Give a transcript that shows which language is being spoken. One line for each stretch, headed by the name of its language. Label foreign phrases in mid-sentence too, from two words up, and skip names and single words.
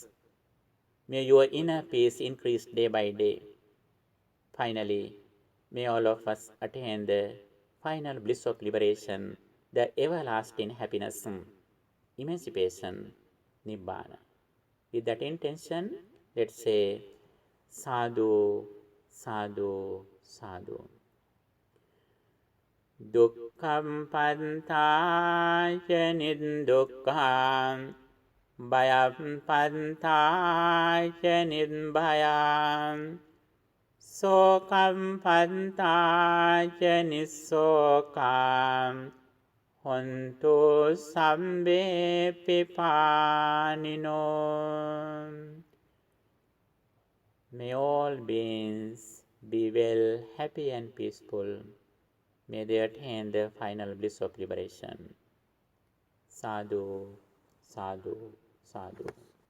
English: May your inner peace increase day by day. Finally, may all of us attain the final bliss of liberation, the everlasting happiness, emancipation, Nibbana. With that intention, let's say
Pali: Sadhu, Sadhu, Sadhu. Dukkhaṃ pantāya niddukkhaṃ Bhayaṃ pantāya nibbayam Sokam pantāya nissokam Hontu sabbe pipanino.
English: May all beings be well, happy and peaceful. May they attain the final bliss of liberation.
Pali: Sadhu, sadhu, sadhu.